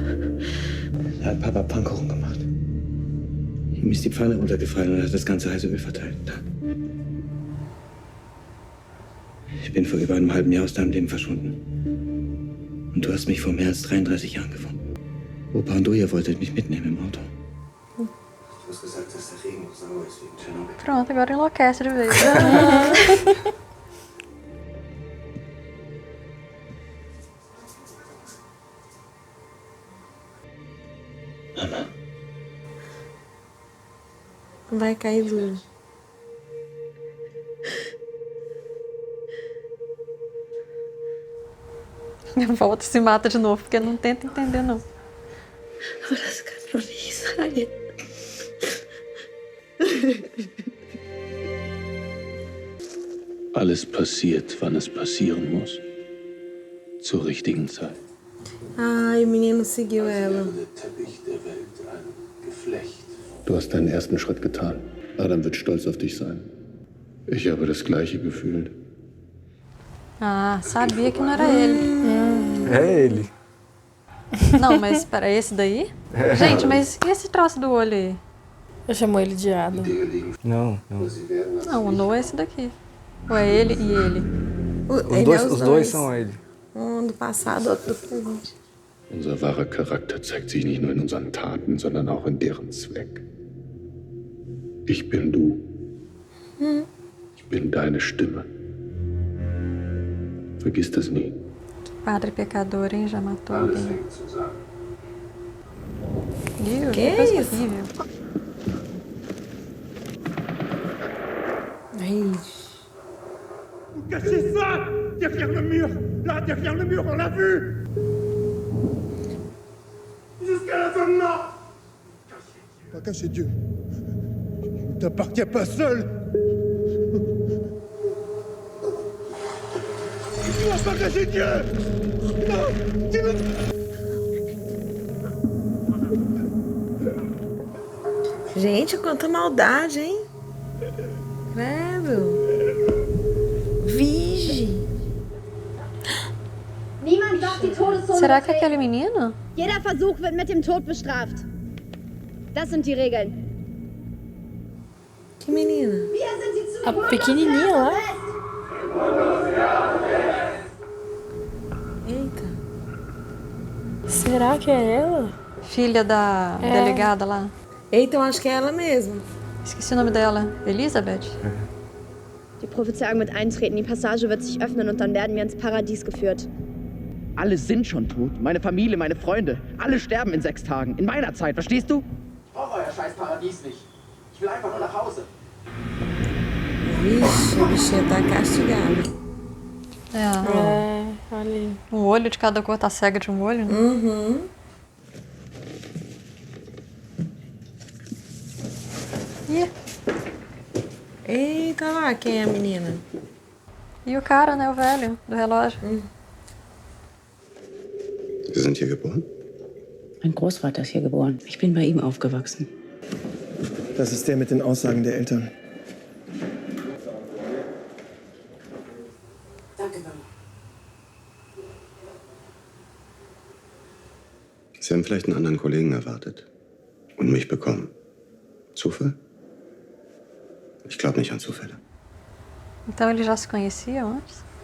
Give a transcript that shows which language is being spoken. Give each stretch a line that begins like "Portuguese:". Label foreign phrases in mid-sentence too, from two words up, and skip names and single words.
German: Da hat Papa Pfannkuchen gemacht. Ihm ist die Pfanne runtergefallen und hat das ganze heiße Öl verteilt. Da. Ich bin vor über einem halben Jahr aus deinem Leben verschwunden. Und du hast mich vor mehr als 33 Jahren gefunden. Opa und du, ihr wolltet mich mitnehmen im Auto. Du hast gesagt, dass der Regen noch sauer ist wegen Tschernobyl.
Portuguese: Pronto, agora enlouquece de vez.
German: Mama.
Portuguese: Vai cair duro. Volta e se mata de novo, porque não tenta entender, não.
German: Aber das kann doch nicht sein. Alles passiert, wann es passieren muss. Zur richtigen Zeit.
Portuguese: Ai, o menino seguiu ela.
German: Du hast deinen ersten Schritt getan. Adam wird stolz auf dich sein. Ich habe das gleiche gefühlt.
Portuguese: Ah, sabia que não era ele. É ele. Não, mas espera, esse daí? Gente, mas e esse troço do olho aí? Eu chamo ele de Adam. Não, não. Não, o Noah é esse daqui. Ou é ele e ele? Os dois são ele. Um do passado, outro do presente.
German: Unser wahrer Charakter zeigt sich nicht nur in unseren Taten, sondern auch in deren Zweck. Ich bin du. Ich bin deine Stimme. Vergiss das nie.
Portuguese: Padre pecador, hein? Já matou alguém. Ih, Que coisa isso? horrível.
French: Cachez ça! Derrière le mur! Là, derrière le mur, on l'a vu! Jusqu'à la fin de mort! Pas cacher Dieu. Il ne t'appartient pas seul! Tu dois pas cacher Dieu! Non! Tu veux...
Portuguese: Gente, quanta maldade, hein? Credo. Vige.
German: Niemand darf die Todeszone
Portuguese: Será que é aquele menino?
German: Jeder Versuch wird mit dem Tod bestraft. Das sind die Regeln.
Portuguese: Que menina? A pequenininha lá. Eita. Será que é ela? Filha da delegada lá. Eita, eu acho que é ela mesmo. Esqueci o nome dela. Elisabeth?
German: Die Prophezeiung wird eintreten, die Passage wird sich öffnen und dann werden wir ins Paradies geführt. Alle sind schon tot. Meine Familie, meine Freunde. Alle sterben in 6 Tagen. In meiner Zeit, verstehst du? Ich brauche euer scheiß Paradies nicht. Ich will einfach nur nach Hause.
Portuguese: Vixe, a bichinha tá castigada. É, olha aí. Um olho de cada cor, tá cega de um olho, né? Uhum. Ih. Eita lá, quem é a menina? E o cara, né? O velho, do relógio.
German: Sie sind hier geboren? Mein Großvater ist hier geboren. Ich bin bei ihm aufgewachsen. Das ist der mit den Aussagen der Eltern. Danke, Mama. Sie haben vielleicht einen anderen Kollegen erwartet. Und mich bekommen. Zufall? Ich glaube nicht an Zufälle.
Portuguese: Então eles já se conheciam antes?